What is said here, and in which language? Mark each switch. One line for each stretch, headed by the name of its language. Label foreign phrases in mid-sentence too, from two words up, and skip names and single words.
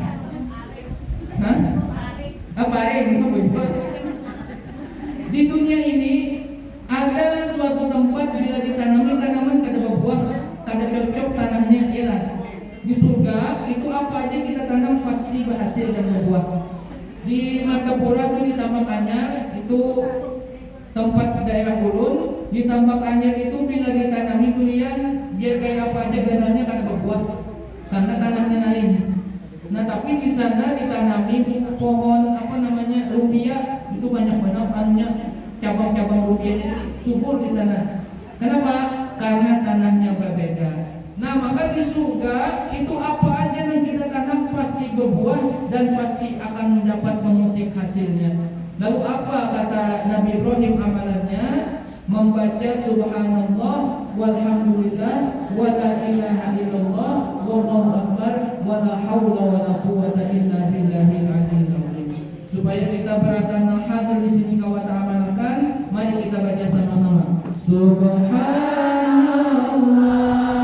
Banjar: Hah? Apa ini berbuah? Di dunia ini ada suatu tempat bila ditanami tanaman kada berbuah, kada cocok tanamnya, ialah di surga itu apa aja kita tanam pasti berhasil dan berbuah. Di Martapura itu ditambah Anyar, itu tempat daerah Ulun, ditambah Anyar itu bila ditanami durian biar kayak apa aja ganalnya kada berbuah karena tanahnya lain. Nah, tapi di sana ditanami pohon apa namanya rumbia, itu banyak banget tanahnya, cabang-cabang rumbia ini subur di sana. Kenapa? Karena tanahnya berbeda. Nah, maka di surga itu apa aja yang kita tanam pasti berbuah dan pasti akan mendapat memetik hasilnya. Lalu apa kata Nabi Ibrahim amalannya?
Arabic: Membaca سبحان الله والحمد لله ولا إله إلا الله والله أكبر ولا حول ولا قوة إلا بالله العلي العظيم.
Banjar: Supaya kita beratan hadir di sini kawat amalkan, mari kita baca sama-sama.
Arabic: Subhanallah